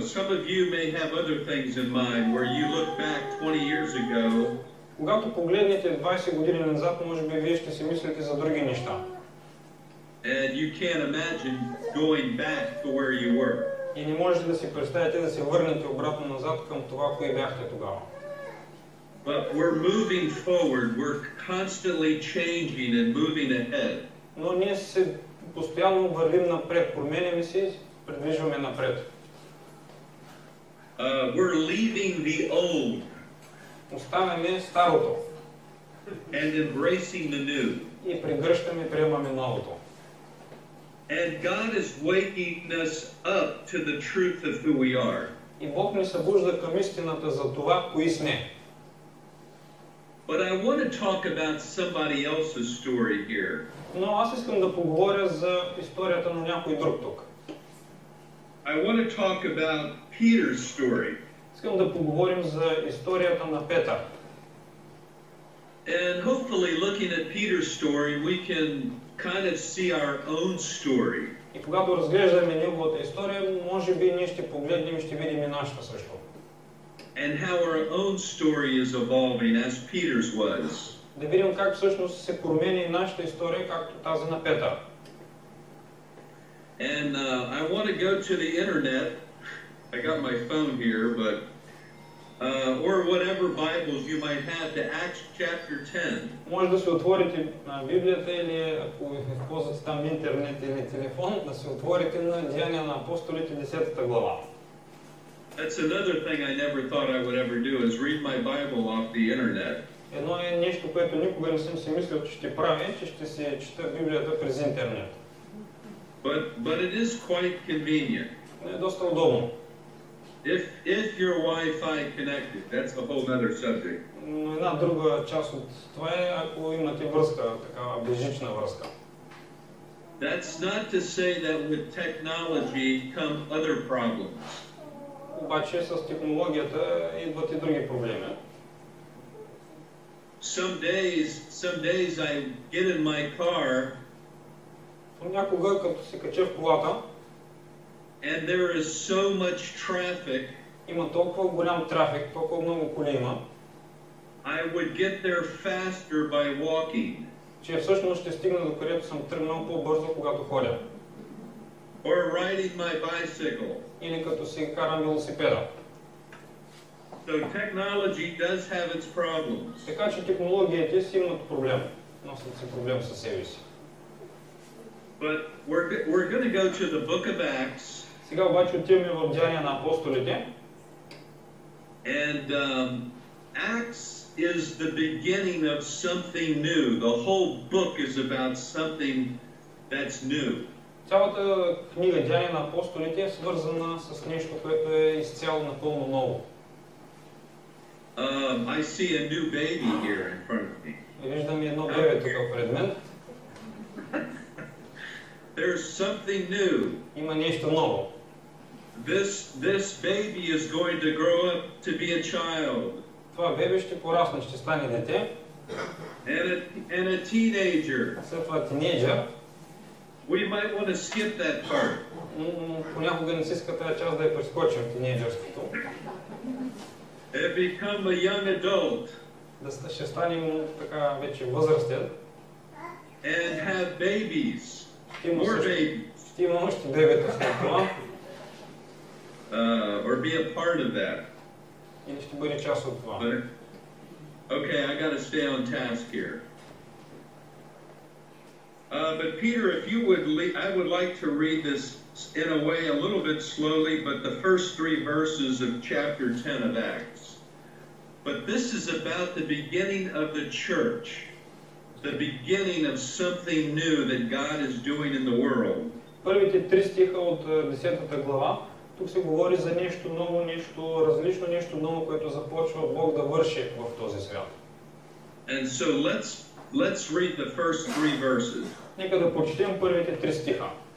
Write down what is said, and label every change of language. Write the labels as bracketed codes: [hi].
[en] Some of you may have other things in mind where you look back 20 years ago. [bg] Когато погледнете 20 години назад, може би вие ще си мислите за други неща. [en] And you can't imagine going back to where you were. [bg] И не можете да си представите да се върнете обратно назад към това, кое бяхте тогава. [en] But we're moving forward. We're constantly changing and moving ahead. [bg] Но ние се постоянно вървим напред, променяме се и придвижваме напред. [en] We're leaving the old [bg] Оставяме старото [en] and embracing the new. [bg] и прегръщаме и приемаме новото. [en] And God is waking us up to the truth of who we are. [bg] И Бог ни събужда към истината за това, кои сме. [en] But I want to talk about somebody else's story here. [bg] Но аз искам да поговоря за историята на някой друг тук. [en] I want to talk about Peter's story. [bg] Искам да поговорим за историята на Петър. [en] And hopefully looking at Peter's story, we can kind of see our own story. [bg] И когато разглеждаме неговата история, може би ние ще погледнем и ще видим и нашата също. [en] And how our own story is evolving as Peter's was. [bg] Да видим как всъщност се променя и нашата история, както тази на Петър. [en] And I want to go to the internet. I got my phone here, but or whatever Bibles you might have to Acts chapter 10. [bg] Може да се отворите на Библията или ако използвате там интернет или телефон, да се отворите на Деяния на апостолите 10 глава. [en] That's another thing I never thought I would ever do is read my Bible off the internet. [bg] Едно е нещо, което никога не съм си мислил, че ще правя, че ще се чета Библията през интернет. [en] But it is quite convenient. [bg] Е доста удобно. [en] If you're Wi-Fi connected, that's a whole other subject. [bg] Но една друга част от това е, ако имате връзка, такава безжична връзка. [en] That's not to say that with technology come other problems. [bg] Обаче с технологията идват и други проблеми. [en] Some days I get in my car. [bg] Понякога, като се кача в колата, [en] and there is so much traffic. [bg] Има толкова голям трафик, толкова много коли има. [en] I would get there faster by walking. [bg] Че всъщност ще стигна до където съм тръгнал по-бързо, когато ходя. [en] or riding my bicycle. [bg] или като си карам велосипеда. [en] So technology does have its problems. [bg] Така че технологиите си имат проблем. Носят си проблем със себе си. [en] But we're going to go to the book of Acts. [bg] Сега обаче отиваме в Деяния на апостолите. [en] And Acts is the beginning of something new. The whole book is about something that's new. [bg] Цялата книга Деяния на апостолите е свързана с нещо, което е изцяло напълно ново. [en] I see a new baby here in front of me. [bg] Виждам едно бебе тук пред мен. [en] There's something new. [bg] Има нещо ново. [en] This baby is going to grow up to be a child. [bg] Това бебе ще порасне, ще стане дете. [en] And a teenager. [bg] След това тинейджър. [en] We might want to skip that part. [bg] Понякога не си иска тази част да я прескочим, тинейджърството. [en] And become a young adult. [bg] Да ще станем така вече възрастен. [en] And have babies. More babies. [bg] Ще има още бебета след това. [en] Or be a part of that. [bg] Или ще бъде част от това. [en] Okay, I got to stay on task here. But Peter, if you would, I would like to read this in a way a little bit slowly, but the first 3 verses of chapter 10 of Acts. But this is about the beginning of the church, the beginning of something new that God is doing in the world. [bg] Първите 3 стиха от 10 глава, тук се говори за нещо ново, нещо различно, нещо ново, което започва Бог да върши в този свят. [en] And so let's read the first 3 verses. [bg] Нека да прочетем първите 3 стиха.